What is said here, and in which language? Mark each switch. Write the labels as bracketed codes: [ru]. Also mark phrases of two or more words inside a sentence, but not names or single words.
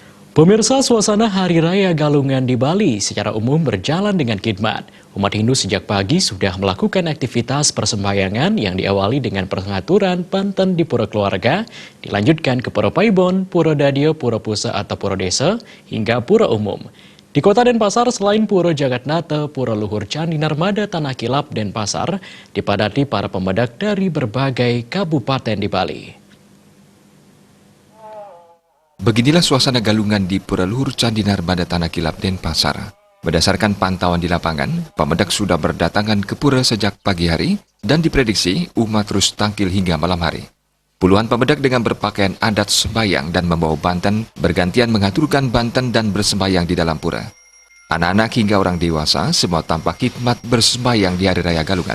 [id] Pemirsa, suasana Hari Raya Galungan di Bali secara umum berjalan dengan khidmat. Umat Hindu sejak pagi sudah melakukan aktivitas persembahyangan yang diawali dengan pengaturan panten di pura keluarga, dilanjutkan ke Pura Paibon, Pura Dadio, Pura Pusa atau Pura Desa, hingga Pura Umum. Di Kota Denpasar, selain Pura Jagatnata, Pura Luhur Candi Narmada Tanah Kilap Denpasar dipadati para pemedak dari berbagai kabupaten di Bali. Beginilah suasana galungan di Pura Luhur Candi Narmada Tanah Kilap Denpasar. Berdasarkan pantauan di lapangan, pemedak sudah berdatangan ke pura sejak pagi hari dan diprediksi umat terus tampil hingga malam hari. Puluhan pemedak dengan berpakaian adat sembahyang dan membawa banten bergantian mengaturkan banten dan bersembahyang di dalam pura. Anak-anak hingga orang dewasa semua tampak khidmat bersembahyang di Hari Raya Galungan.